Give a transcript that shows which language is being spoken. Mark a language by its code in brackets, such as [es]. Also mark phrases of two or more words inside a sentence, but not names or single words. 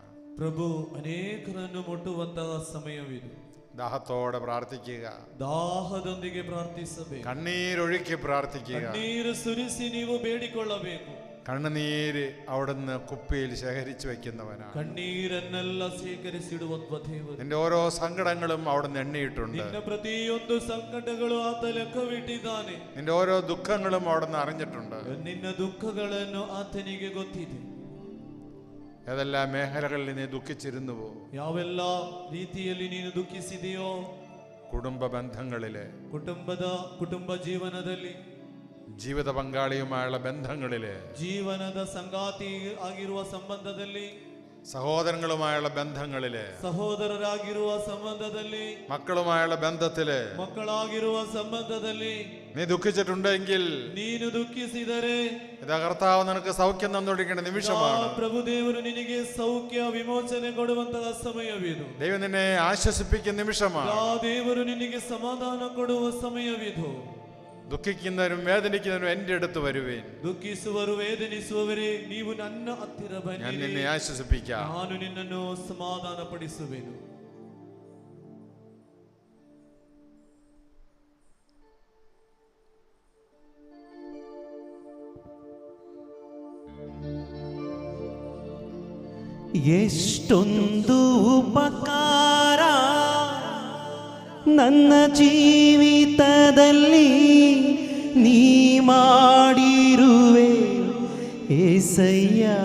[kn] ಪ್ರಭು ಅನೇಕರನ್ನು ಮುಟ್ಟುವಂತಹ ಸಮಯವಿದು. [ml] ദാഹത്തോടെ പ്രാർത്ഥിക്കുക. [kn] ದಾಹದೊಂದಿಗೆ ಪ್ರಾರ್ಥಿಸಬೇಕು. [ml] കണ്ണീരൊഴുക്കി പ്രാർത്ഥിക്കുക. [kn] ಕಣ್ಣೀರು ಸುರಿಸಿ ನೀವು ಬೇಡಿಕೊಳ್ಳಬೇಕು. [ml] കണ്ണുനീര് അവിടുന്ന് കുപ്പിയിൽ ശേഖരിച്ചു വെക്കുന്നവനാണ്. [kn] കണ്ണീരನ್ನೆಲ್ಲ ಶೇಖರಿಸಿಡುವಂತ ದೇವರು. [ml] നിന്റെ ഓരോ സങ്കടങ്ങളും അവിടുന്ന് എണ്ണിയിട്ടുണ്ട്. [kn] ನಿನ್ನ ಪ್ರತಿಯೊಂದು ಸಂಕಟಗಳು ಆತ ಲೆಕ್ಕವಿಟ್ಟಿದ್ದಾನೆ. [ml] നിന്റെ ഓരോ ദുഃഖങ്ങളും അവിടുന്ന് അറിഞ്ഞിട്ടുണ്ട്. [kn] ನಿನ್ನ ದುಃಖಗಳನ್ನು ಆತನಿಗೆ ಗೊತ್ತಿದೆ. [ml] ഏതെല്ലാം മേഖലകളിൽ നീ ദുഃഖിച്ചിരുന്നുവോ? [kn] ಯಾವೆಲ್ಲ ರೀತಿಯಲ್ಲಿ ನೀನು ದುಃಖಿಸಿದೆಯೋ? [ml] കുടുംബ ബന്ധങ്ങളിലെ, [kn] ಕುಟುಂಬ ಜೀವನದಲ್ಲಿ, [ml] ജീവിത പങ്കാളിയുമായുള്ള ബന്ധങ്ങളിലെ, [kn] ಜೀವನದ ಸಂಗಾತಿ ಆಗಿರುವ ಸಂಬಂಧದಲ್ಲಿ, [ml] സഹോദരങ്ങളുമായുള്ള ബന്ധങ്ങളിലെ, [kn] ಸಹೋದರರಾಗಿರುವ ಸಂಬಂಧದಲ್ಲಿ, [ml] മക്കളുമായുള്ള ബന്ധത്തിലെ, [kn] ಮಕ್ಕಳಾಗಿರುವ ಸಂಬಂಧದಲ್ಲಿ [ml] നീ ദുഃഖിച്ചിട്ടുണ്ടെങ്കിൽ [kn] ನೀನು ದುಃಖಿಸಿದರೆ [ml] ഇതാ കർത്താവ് നിനക്ക് സൗഖ്യം തന്നുകൊണ്ടിരിക്കുന്ന നിമിഷമാണ്. [kn] ಪ್ರಭು ದೇವರು ನಿನಗೆ ಸೌಖ್ಯ ವಿಮೋಚನೆ ಕೊಡುವಂತಹ ಸಮಯವಿದು. [ml] ദൈവം നിന്നെ ആശ്വസിപ്പിക്കുന്ന നിമിഷമാണ്. [kn] ದೇವರು ನಿನಗೆ ಸಮಾಧಾನ ಕೊಡುವ ಸಮಯವಿದು. [ml] ദുഃഖിക്കുന്നവരും വേദനിക്കുന്നവരും എൻ്റെ അടുത്ത് വരുവേൻ. [kn] ದುಃಖಿಸುವರು ವೇದನಿಸುವವರೇ ನೀವು ನನ್ನ ಹತ್ತಿರ [ml] ഞാൻ [kn] ಬನ್ನಿರಿ, [ml] നിന്നെ ആശ്വസിപ്പിക്കാം. [kn] ನಾನು ನಿನ್ನನ್ನು ಸಮಾಧಾನ ಪಡಿಸುವೆನು. ಎಷ್ಟೊಂದು ಉಪಕಾರ ನನ್ನ ಜೀವಿತದಲ್ಲಿ ನೀ ಮಾಡಿ ಏಸಯ್ಯ.